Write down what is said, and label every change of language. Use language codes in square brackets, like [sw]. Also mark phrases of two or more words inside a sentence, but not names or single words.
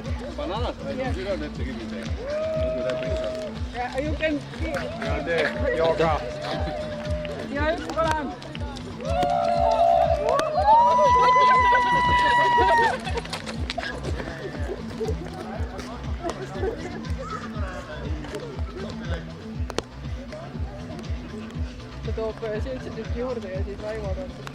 [en] Bananas? Yes. You don't have to give me back. Yeah, you can give. [et] Ja tee, jooga. Ja üks kolem. Ta toob 7 tükki juurde ja siis Raivo toob.